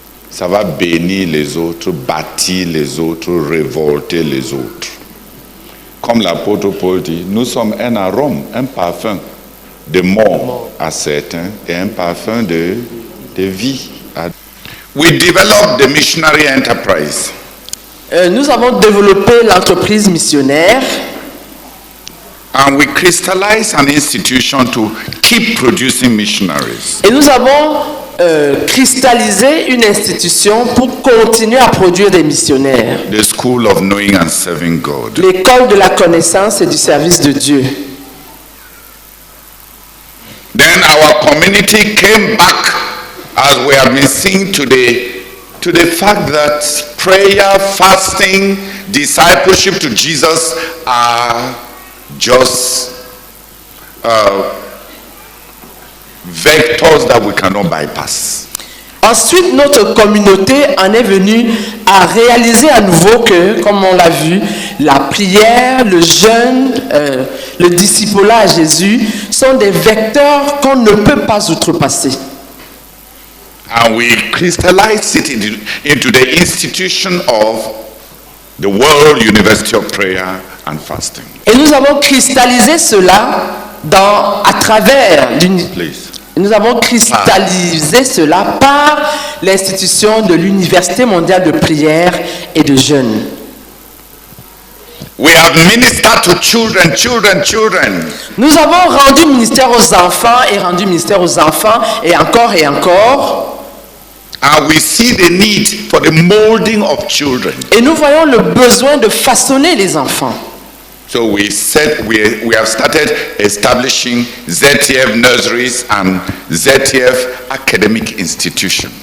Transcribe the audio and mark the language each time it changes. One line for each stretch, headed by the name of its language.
French: Ça va bénir les autres, bâtir les autres, révolter les autres. Comme l'apôtre Paul dit, nous sommes un arôme, un parfum de mort à certains et un parfum de vie.
English: We developed the missionary enterprise.
French: Nous avons développé l'entreprise missionnaire.
English: And we crystallized an institution to keep producing missionaries.
French: Et nous avons cristallisé une institution pour continuer à produire des missionnaires.
English: The School of Knowing and Serving God.
French: L'école de la connaissance et du service de Dieu.
English: Then our community came back, as we have been seeing today, to the fact that prayer, fasting, discipleship to Jesus are just vectors that we cannot bypass.
French: Ensuite, notre communauté en est venue à réaliser à nouveau que, comme on l'a vu, la prière, le jeûne, le discipulat à Jésus sont des vecteurs qu'on ne peut pas outrepasser.
English: And we crystallize it into the institution of the World University of Prayer and Fasting.
French: Et nous avons cristallisé cela à travers nous avons cristallisé cela par l'institution de l'Université mondiale de prière et de jeûne.
English: We have ministered to children.
French: Nous avons rendu ministère aux enfants et rendu ministère aux enfants et encore et encore.
English: And we see the need for the molding of children.
French: Et nous voyons le besoin de façonner les enfants.
English: So we have started establishing ZTF nurseries and ZTF academic institutions.